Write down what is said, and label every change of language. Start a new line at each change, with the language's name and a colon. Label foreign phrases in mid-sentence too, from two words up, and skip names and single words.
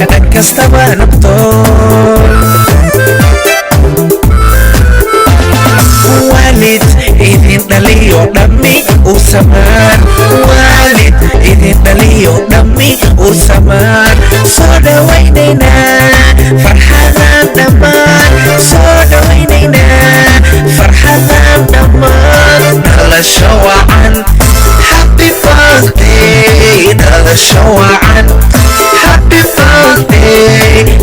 Somali: waalid idin dhaliyo dhammi u samaan waalid idin dhaliyo dhammi u samaan soo dhawaynaynaa farxadaan dhammaan soo dhawaynaynaa farxadaan dhammaan dhalasho wacan
English: happy birthday
Somali: dhalasho wacan
English: happy birthday